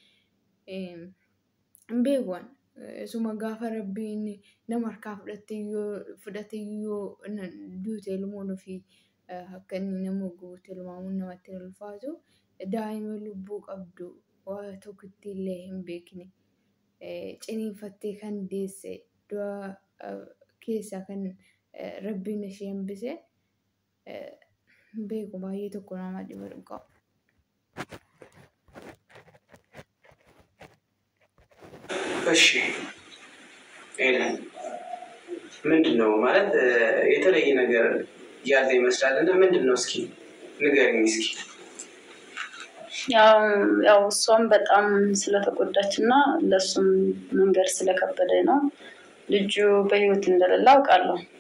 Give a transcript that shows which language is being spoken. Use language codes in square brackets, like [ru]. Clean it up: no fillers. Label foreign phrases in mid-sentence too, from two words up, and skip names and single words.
[om] Hin beekan suma gaafa rabbiin nama harkaa fudhate yoo duute ilmoon ofii akka inni nama guute ilmaamuun namatti hin ulfaatu. Daa'ima lubbuu qabdu waa tokkotti illee hin beekne ciniinfattee kan deesse du'a keessaa kan rabbiin ishee hambise beeku baay'ee tokko nama dhiba dhugaa. [am] እሺ ኤደን ምንድነው ማለት የተለየ ነገር ያለ ይመስላልና ምንድነው እስኪ ንገሪኝ እስኪ። ያው እሷም በጣም ስለተጎዳችና ለሱም መንገር ስለከበደ ነው ልጁ በህይወት እንደሌለ አውቃለሁ።